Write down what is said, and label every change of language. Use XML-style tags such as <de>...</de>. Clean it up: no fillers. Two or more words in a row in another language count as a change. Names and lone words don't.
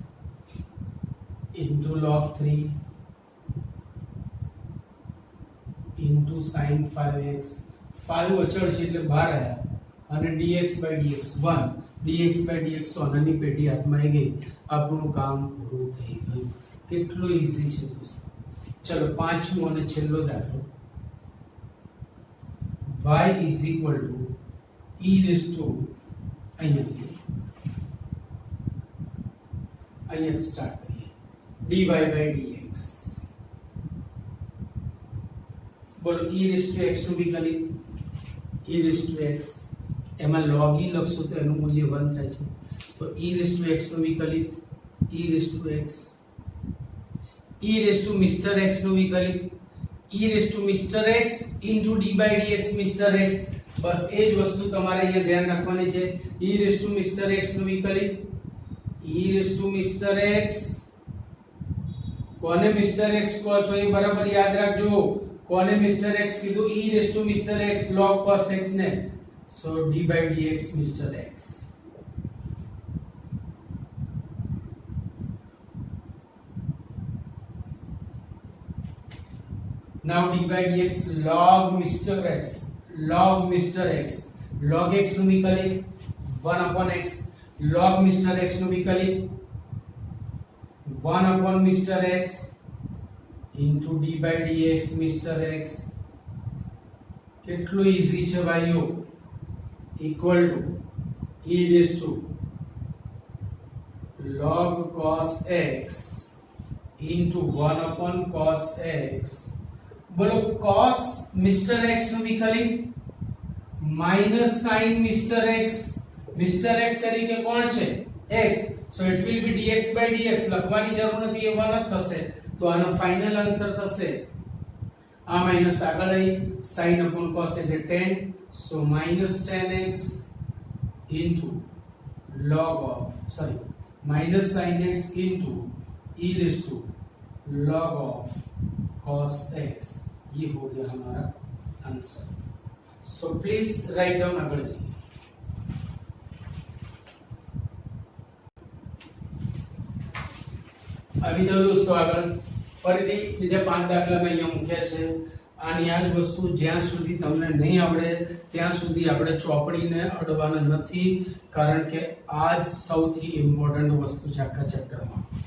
<en>into log 3 into sin 5x 5</en> <gu>અચળ છે એટલે બહાર આવ્યા અને</gu> <en>dx by dx 1 dx by dx</en> <gu>સોનાની પેટી હાથમાં આવી ગઈ આપણું કામ પૂરું થઈ ગયું કેટલું ઈઝી છે દોસ્તો ચલો પાંચમો અને છેલ્લો દાખલો</gu> <en>y is equal to e raised to</en> <gu>અહીંયા અહીંયા સ્ટાર્ટ કરીએ dy/dx બોલો e⁻x નું વિકલિત e⁻x એમાં log e લખશો તો એનું મૂલ્ય 1 થાય છે તો e⁻x નું વિકલિત e⁻x e⁻Mr x નું વિકલિત e⁻x</gu> <en>into d/dx Mr x</en> <gu>બસ એ જ વસ્તુ તમારે અહીંયા ધ્યાન રાખવાની છે e⁻Mr x નું વિકલિત e⁻Mr x કોને Mr x કહો છો એ બરાબર યાદ રાખજો કોને Mr x કીધું e⁻Mr x log cos x ને</gu> <en>so d/dx Mr x now d/dx log Mr x log Mr x log x</en> <gu>નું વિકલિત 1/x log Mr x નું વિકલિત</gu> <en>1/Mr x into d/dx Mr x</en> <gu>કેટલું ઈઝી છે ભાઈઓ</gu> <en>equal to e raised to log cos x into 1/cos x</en> <gu>બોલો cos Mr x નું વિકલિત minus sin Mr x Mr x તરીકે કોણ છે x</gu> <en>so it will be dx by dx</en> <gu>લખવાની જરૂર નથી એ 1 જ થશે તો આનો ફાઇનલ આન્સર થશે આ માઈનસ આગળ આવી sin upon cos એટલે 10</gu> <en>so minus 10x into log of minus sin x into e raised to log of cos x</en> <hi>ये हो गया हमारा आंसर</hi> <en>so please write down</en> <gu>આગળ જઈએ આવી જાઓ દોસ્તો આગળ ફરીથી બીજા 5 દાખલા મેં અહીંયા મૂક્યા છે આની આ જ વસ્તુ જ્યાં સુધી તમને નહીં આવડે ત્યાં સુધી આપણે ચોપડીને અડવાના નથી કારણ કે આ જ સૌથી ઇમ્પોર્ટન્ટ વસ્તુ છે આખા ચેપ્ટરમાં</gu>